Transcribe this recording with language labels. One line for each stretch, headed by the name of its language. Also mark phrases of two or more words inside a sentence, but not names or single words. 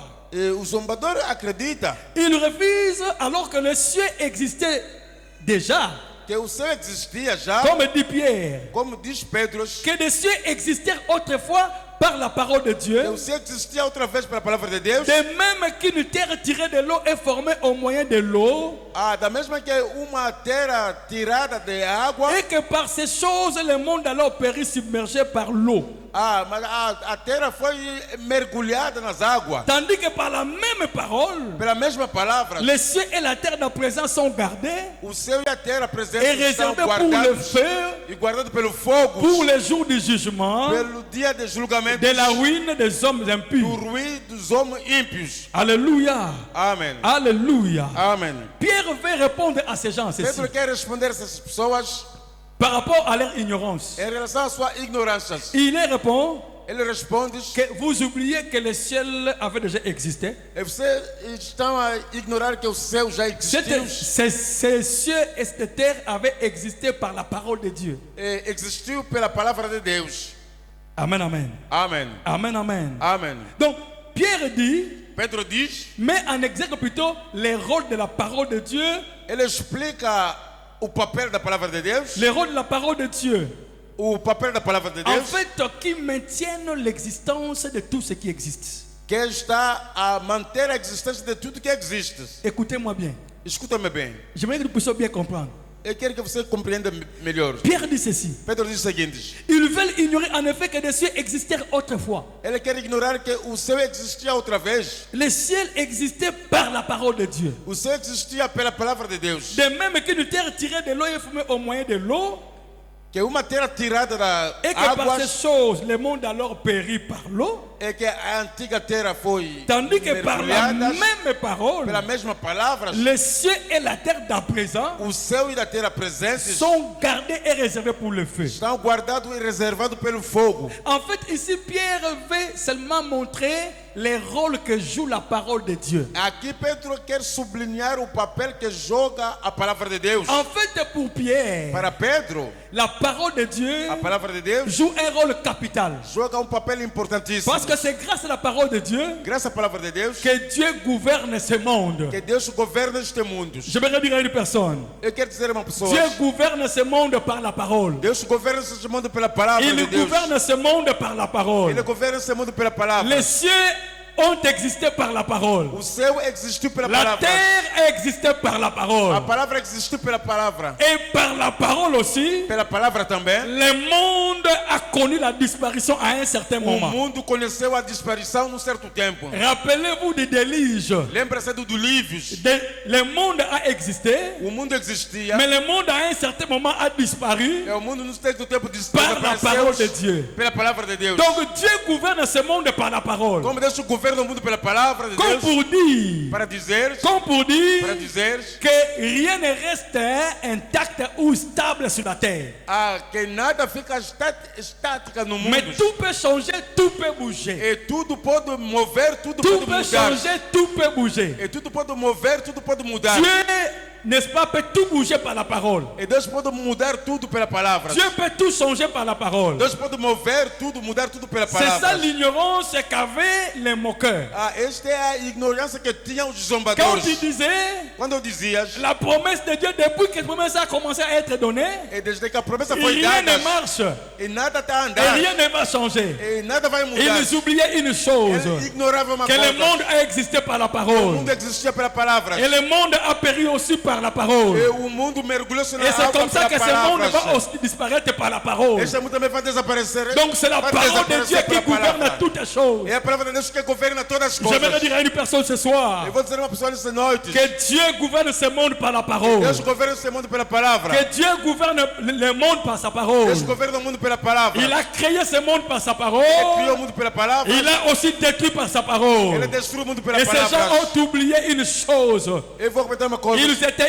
Portuguese: E o zombador acredita
French: Il refuse alors que les cieux existaient déjà.
Portuguese: que o céu existia já,
French: Comme dit Pierre,
Portuguese: como diz Pedro,
French: que les cieux existèrent autrefois par la parole de
Portuguese: que
French: Dieu,
Portuguese: o céu existia outra vez pela palavra de Deus.
French: de même qu'une terre tirée de l'eau est formée au moyen de l'eau,
Portuguese: Da mesma que uma terra tirada de água,
French: et que par ces choses le monde alors périt submergé par l'eau.
Portuguese: mas a terra foi mergulhada nas águas.
French: Tandis que par la même parole,
Portuguese: Pela mesma palavra,
French: les cieux et la terre d'à présent sont gardés
Portuguese: o céu e a terra presentes
French: et
Portuguese: estão
French: réservés pour le
Portuguese: guardados
French: feu,
Portuguese: e guardados pelo fogo,
French: pour les jours du jugement,
Portuguese: pelo dia de julgamento,
French: de la ruine des hommes
Portuguese: do
French: impurs.
Portuguese: ruim dos homens ímpios.
French: Alléluia.
Portuguese: Amém.
French: Alléluia.
Portuguese: Amém.
French: Pierre veut répondre à ces gens, ceci,
Portuguese: Pedro quer responder essas pessoas
French: par rapport à leur ignorance.
Portuguese: em relação à sua ignorância.
French: Il leur répond
Portuguese: Ele responde
French: que vous oubliez que le ciel avait déjà existé.
Portuguese: e vocês estão a ignorar que o céu já existiu.
French: Ces cieux et cette terre avaient existé par la parole de Dieu.
Portuguese: Existiu pela palavra de Deus.
French: Amen, amen.
Portuguese: Amém.
French: Amen, amen.
Portuguese: Amém.
French: Donc, Pierre dit,
Portuguese: Pedro diz,
French: met en exergue plutôt les rôles de la parole de Dieu,
Portuguese: ele explica o papel da palavra de Deus,
French: les rôles de la parole de Dieu,
Portuguese: o papel da palavra de
French: en
Portuguese: Deus,
French: fait, qui maintiennent l'existence de tout ce qui existe.
Portuguese: que está a manter a existência de tudo que existe.
French: Écoutez-moi bien.
Portuguese: Escuta-me bem.
French: J'aimerais que nous puissions bien comprendre.
Portuguese: Eu quero que você compreenda melhor.
French: Pierre dit ceci.
Portuguese: Pedro diz o seguinte:
French: Ils veulent ignorer en effet que des cieux existèrent autrefois.
Portuguese: ele quer ignorar que o céu existia outra vez.
French: Le ciel existait par la parole de Dieu.
Portuguese: O céu existia pela palavra de Deus.
French: De même qu'une terre tirée de l'eau est formée au moyen de l'eau,
Portuguese: Que uma terra tirada da
French: et que par ces
Portuguese: água
French: choses, le monde alors périt par l'eau,
Portuguese: é que a antiga terra foi
French: tandis que par la
Portuguese: mergulhada
French: même parole,
Portuguese: pela mesma palavra.
French: les cieux et la terre d'à présent
Portuguese: O céu e a terra presentes
French: sont gardés et réservés pour le feu.
Portuguese: estão guardados e reservados pelo fogo.
French: En fait, ici, Pierre veut seulement montrer les rôles que joue la parole de Dieu.
Portuguese: Aqui Pedro quer sublinhar o papel que joga a palavra de Deus.
French: En fait, pour Pierre,
Portuguese: Para Pedro,
French: la parole de Dieu
Portuguese: a palavra de Deus
French: joue un rôle capital.
Portuguese: joga papel importantíssimo.
French: Parce que c'est grâce à la parole de Dieu
Portuguese: Graças à palavra de Deus
French: que Dieu gouverne ce monde.
Portuguese: que Deus governa este mundo.
French: J'aimerais dire à une personne,
Portuguese: Eu quero dizer a uma pessoa,
French: Dieu gouverne ce monde par la parole.
Portuguese: Deus governa este mundo pela palavra de
French: Il
Portuguese: Deus.
French: gouverne ce monde par la parole.
Portuguese: Ele governa este mundo pela palavra.
French: Les cieux ont existé par la parole.
Portuguese: O céu existiu pela
French: La
Portuguese: palavra.
French: terre existait par la
Portuguese: A
French: parole.
Portuguese: palavra existiu pela palavra.
French: Et par la parole aussi,
Portuguese: Pela palavra também.
French: le monde a connu la disparition à un certain
Portuguese: O
French: moment.
Portuguese: mundo conheceu a disparição num certo tempo.
French: Rappelez-vous du déluge.
Portuguese: Lembra-se do dilúvio.
French: Le monde a existé,
Portuguese: O mundo existia.
French: mais le monde à un certain moment a disparu
Portuguese: É o mundo no certo tempo
French: par la parole de
Portuguese: desapareceu
French: Dieu.
Portuguese: pela palavra de Deus.
French: Donc Dieu gouverne ce monde par la parole.
Portuguese: Como Deus governa o mundo pela palavra de
French: Comme
Portuguese: Deus.
French: pour dire,
Portuguese: Para dizer
French: que rien ne reste intact ou stable sur la terre.
Portuguese: que nada fica estática no mundo.
French: Mais tout peut changer, tout peut bouger.
Portuguese: E tudo pode mover, tudo
French: Tout
Portuguese: pode
French: peut
Portuguese: mudar.
French: changer, tout peut bouger.
Portuguese: E tudo pode mover, tudo pode mudar.
French: Dieu, n'est-ce pas, peut tout bouger par la parole.
Portuguese: E Deus pode mudar tudo pela palavra.
French: Dieu peut tout changer par la parole.
Portuguese: Deus pode mover tudo, mudar tudo pela
French: C'est ça
Portuguese: palavra.
French: l'ignorance qu'avaient les moqueurs.
Portuguese: Esta é a ignorância que tinham os
French: Quand
Portuguese: zombadores.
French: tu disais,
Portuguese: Quando eu dizia,
French: la promesse de Dieu, depuis que la promesse a commencé à être donnée,
Portuguese: e desde que a promessa foi
French: rien
Portuguese: dada,
French: ne marche
Portuguese: e nada está a
French: et
Portuguese: andar,
French: rien ne va changer.
Portuguese: e nada vai mudar.
French: Ils oubliaient une chose,
Portuguese: Ele ignorava uma
French: que le
Portuguese: coisa.
French: monde a existé par la
Portuguese: O
French: parole.
Portuguese: mundo existia pela palavra.
French: Et le monde a péri aussi par la parole.
Portuguese: E o mundo mergulhou-se na
French: Et c'est
Portuguese: água
French: comme ça
Portuguese: pela
French: que ce monde va
Portuguese: palavra.
French: aussi disparaître par la parole.
Portuguese: Este mundo também vai desaparecer.
French: Donc c'est la
Portuguese: vai
French: parole de Dieu
Portuguese: desaparecer
French: qui
Portuguese: pela
French: gouverne
Portuguese: palavra.
French: toutes les choses.
Portuguese: É a palavra de Deus que governa todas as
French: Je vais
Portuguese: coisas.
French: dire à une personne ce soir
Portuguese: Eu vou dizer a uma pessoa nessa noite.
French: que Dieu gouverne ce monde par la parole.
Portuguese: Deus governa esse mundo pela palavra.
French: Que Dieu gouverne le monde par sa parole.
Portuguese: Deus governa o mundo pela palavra.
French: Il a créé ce monde par sa parole.
Portuguese: Criou o mundo pela palavra.
French: Il a aussi détruit par sa parole.
Portuguese: Ele destruiu o mundo pela
French: Et ces gens
Portuguese: palavra.
French: ont oublié une chose.
Portuguese: Eu vou comentar uma coisa.